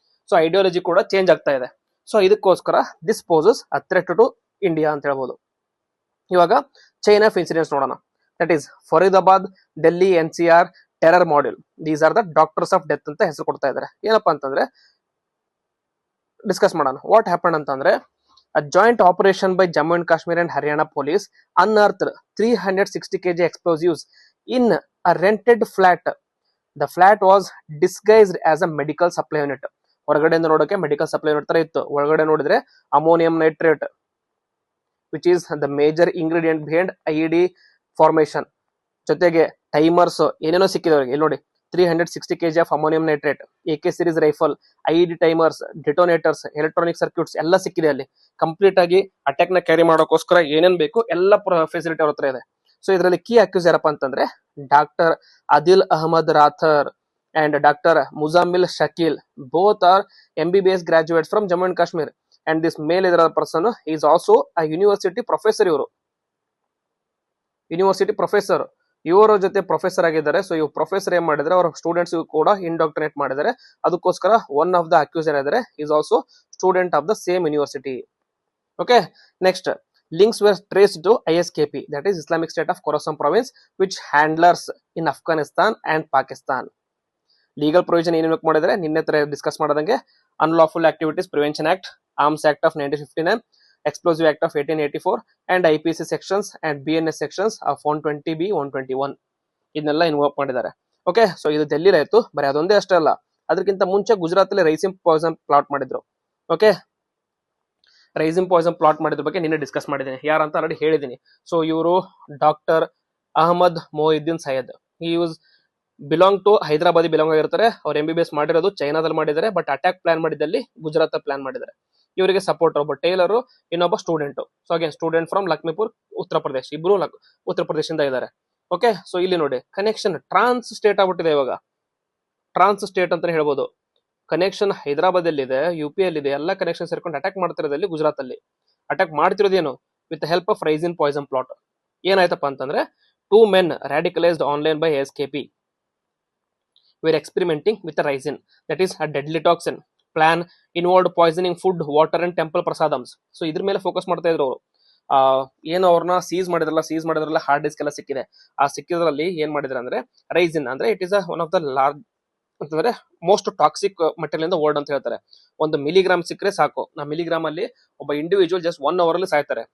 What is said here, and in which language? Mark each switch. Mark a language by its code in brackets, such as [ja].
[kn] So ideology ಕೂಡ change ಆಗ್ತಾ ಇದೆ. ಸೊ ಇದಕ್ಕೋಸ್ಕರ [en] this poses a threat to India [kn] ಅಂತ ಹೇಳ್ಬೋದು. [en] ಇವಾಗ chain of incidents ನೋಡೋಣ. That is Faridabad, Delhi NCR terror module. These are the doctors of death [kn] ಅಂತ ಹೆಸರು ಕೊಡ್ತಾ ಇದ್ದಾರೆ. ಏನಪ್ಪಾ ಅಂತಂದ್ರೆ, ಡಿಸ್ಕಸ್ ಮಾಡೋಣ. [en] What happen ಅಂತಂದ್ರೆ, a joint operation by Jammu and Kashmir and Haryana police unearthed 360 kg explosives in a rented flat. The flat was disguised as a medical supply unit. [kn] ಹೊರಗಡೆಯಿಂದ ನೋಡೋಕೆ ಮೆಡಿಕಲ್ ಸಪ್ಲೈ ಯೂನಿಟ್ ತರ ಇತ್ತು, ಒಳಗಡೆ ನೋಡಿದ್ರೆ ammonium nitrate [en] Which is the major ingredient behind IED formation. [kn] ಜೊತೆಗೆ timers ಏನೇನೋ ಸಿಕ್ಕಿದೆ ಅವ್ರಿಗೆ. ಇಲ್ಲಿ ನೋಡಿ 360 kg of ammonium nitrate, AK series rifle, IED timers, ಡಿಟೋನೇಟರ್ಸ್, electronic circuits ಎಲ್ಲ ಸಿಕ್ಕಿದೆ ಅಲ್ಲಿ. ಕಂಪ್ಲೀಟ್ ಆಗಿ ಅಟ್ಯಾಕ್ ನ ಕ್ಯಾರಿ ಮಾಡೋಕೋಸ್ಕರ ಏನೇನ್ ಬೇಕು ಎಲ್ಲ ಫೆಸಿಲಿಟಿ ಅವ್ರ ಹತ್ರ ಇದೆ. ಸೊ ಇದರಲ್ಲಿ ಕೀ ಅಕ್ಯೂಸ್ ಯಾರಪ್ಪ ಅಂತಂದ್ರೆ doctor Adil Ahmed ರಾಥರ್ and doctor Muzammil Shakeel. [en] Both are MBBS graduates from Jammu and Kashmir. And this male ಇದರ person is also a university professor. [kn] ಇವರು ಯೂನಿವರ್ಸಿಟಿ ಪ್ರೊಫೆಸರ್, ಇವರ ಜೊತೆ ಪ್ರೊಫೆಸರ್ ಆಗಿದ್ದಾರೆ. ಸೊ ಇವ್ ಪ್ರೊಫೆಸರ್ ಏನ್ ಮಾಡಿದ್ರೆ ಅವ್ರ ಸ್ಟೂಡೆಂಟ್ಸ್ ಕೂಡ ಇಂಡಾಕ್ಟ್ರಿನೇಟ್ ಮಾಡಿದ್ದಾರೆ. ಅದಕ್ಕೋಸ್ಕರ ಒನ್ ಆಫ್ ದ ಅಕ್ಯೂಸರ್ ಇದ್ದಾರೆ is also student of the same university. [en] Okay, next links were traced to ISKP, that is Islamic State of Khorasan province, which handlers in Afghanistan and Pakistan. [kn] Legal provision ಏನೇನು ಮಾಡಿದ್ರೆ ನಿನ್ನೆ ತರ discuss ಮಾಡೋದಂಗೆ unlawful activities prevention act, arms act of 1959, explosive act of 1884 and IPC sections and BNS sections of 120B 121 ಇದನ್ನೆಲ್ಲ involve ಮಾಡಿದ್ದಾರೆ. Okay, so ಇದು ಡೆಲ್ಲಿಲಿ ಆಯ್ತು. ಬರೀ ಅದೊಂದೇ ಅಷ್ಟೇ ಅಲ್ಲ, ಅದಕ್ಕಿಂತ ಮುಂಚೆ ಗುಜರಾತ್ ಅಲ್ಲಿ ರೈಸಿನ್ ಪಾಯ್ಸನ್ ಪ್ಲಾಟ್ ಮಾಡಿದ್ರು. ಓಕೆ, ರೈಸಿನ್ ಪಾಯ್ಸನ್ ಪ್ಲಾಟ್ ಮಾಡಿದ್ರ ಬಗ್ಗೆ ನಿನ್ನೆ ಡಿಸ್ಕಸ್ ಮಾಡಿದ್ದೀನಿ, ಯಾರಂತ ಆಲ್ರೆಡಿ ಹೇಳಿದ್ದೀನಿ. ಸೊ ಇವರು ಡಾಕ್ಟರ್ ಅಹಮದ್ ಮೊಹಿದ್ದೀನ್ ಸೈಯದ್. ಈ use belong to Hyderabadi belong ಆಗಿರ್ತಾರೆ. ಅವ್ರು MBBS ಮಾಡಿರೋದು ಚೈನಾದಲ್ಲಿ ಮಾಡಿದ್ದಾರೆ, ಬಟ್ ಅಟ್ಯಾಕ್ ಪ್ಲಾನ್ ಮಾಡಿದಲ್ಲಿ ಗುಜರಾತ್ ಪ್ಲಾನ್ ಮಾಡಿದ್ದಾರೆ. ಇವರಿಗೆ ಸಪೋರ್ಟ್ ಒಬ್ಬ ಟೈಲರು, ಇನ್ನೊಬ್ಬ student. So again student from ಲಕ್ಷ್ಮೀಪುರ್, Uttar Pradesh. ಇಬ್ರು ಉತ್ತರ ಪ್ರದೇಶದಿಂದ ಇದ್ದಾರೆ. ಓಕೆ, ಸೊ ಇಲ್ಲಿ ನೋಡಿ ಕನೆಕ್ಷನ್ ಟ್ರಾನ್ಸ್ ಸ್ಟೇಟ್ ಆಗ್ಬಿಟ್ಟಿದೆ ಇವಾಗ. ಟ್ರಾನ್ಸ್ ಸ್ಟೇಟ್ ಅಂತಾನೆ ಹೇಳ್ಬೋದು. ಕನೆಕ್ಷನ್ ಹೈದರಾಬಾದ್ ಅಲ್ಲಿ ಇದೆ, UP ಅಲ್ಲಿ ಇದೆ, ಎಲ್ಲ ಕನೆಕ್ಷನ್ ಸೇರ್ಕೊಂಡು ಅಟ್ಯಾಕ್ ಮಾಡ್ತಿರೋದಲ್ಲಿ ಗುಜರಾತ್ ಅಲ್ಲಿ. Attack ಮಾಡ್ತಿರೋದೇನು with help of raisin Poisson plot. ಏನಾಯ್ತಪ್ಪ ಅಂತಂದ್ರೆ [en] 2 men radicalized online by ASKP were experimenting with the ricin, that is a deadly toxin. Plan involved poisoning food, water and temple prasadams. [kn] So ಇದ್ರ ಮೇಲೆ focus ಮಾಡ್ತಾ ಇದ್ರು ಅವರು. ಏನು ಅವ್ರನ್ನ seize ಮಾಡಿದ್ರಲ್ಲ ಹಾರ್ಡ್ ಡಿಸ್ಕ್ ಎಲ್ಲ ಸಿಕ್ಕಿದೆ. ಆ ಸಿಕ್ಕಿದ್ರಲ್ಲಿ ಏನ್ ಮಾಡಿದ್ರೆ ಅಂದ್ರೆ ರೈಸಿನ್ ಅಂದ್ರೆ it is one of the large ಅಂತಂದ್ರೆ ಮೋಸ್ಟ್ ಟಾಕ್ಸಿಕ್ ಮೆಟೀರಿಯಲ್ ಇಂದ ವರ್ಲ್ಡ್ ಅಂತ ಹೇಳ್ತಾರೆ. 1 milligram ಸಿಕ್ಕರೆ ಸಾಕು. ಆ ಮಿಲಿಗ್ರಾಮ್ ಅಲ್ಲಿ ಒಬ್ಬ ಇಂಡಿವಿಜುವಲ್ ಜಸ್ಟ್ 1 hour ಅಲ್ಲಿ ಸಾಯ್ತಾರೆ.